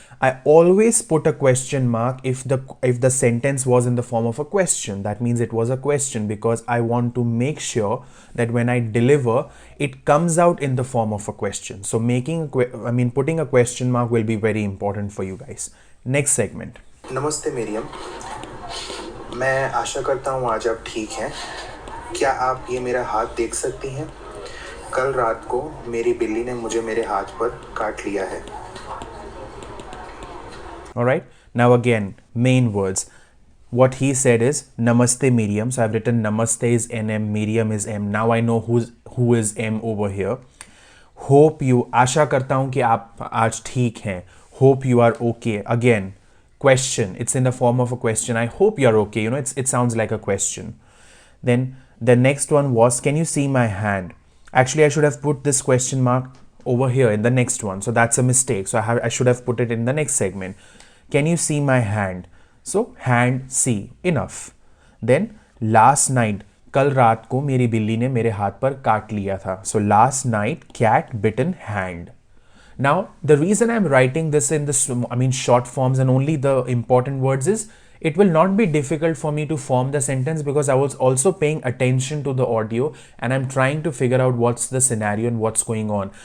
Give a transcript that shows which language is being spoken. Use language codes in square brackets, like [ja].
[en] I always put a question mark if the sentence was in the form of a question. That means it was a question because I want to make sure that when I deliver, it comes out in the form of a question. So putting a question mark will be very important for you guys. Next segment. [hi] नमस्ते मरियम, मैं आशा करता हूँ आज आप ठीक हैं. क्या आप ये मेरा हाथ देख सकती हैं? कल रात को मेरी बिल्ली ने मुझे मेरे हाथ पर काट लिया है. [en] Alright, now again, main words. What he said is Namaste Miriam. So I've written Namaste is NM, Miriam is M. Now I know who is M over here. Hope you, [hi] आशा करता हूँ कि आप आज ठीक हैं. [en] Hope you are okay. Again, question. It's in the form of a question. I hope you're okay. You know, it sounds like a question. Then the next one was, can you see my hand? Actually, I should have put this question mark over here in the next one. So that's a mistake. So I should have put it in the next segment. Can you see my hand? So hand, see. Enough. Then last night, [hi] कल रात को मेरी बिल्ली ने मेरे हाथ पर काट लिया था. [en] So last night, cat bitten hand. Now, the reason I'm writing this in this, short forms and only the important words is it will not be difficult for me to form the sentence because I was also paying attention to the audio and I'm trying to figure out what's the scenario and what's going on.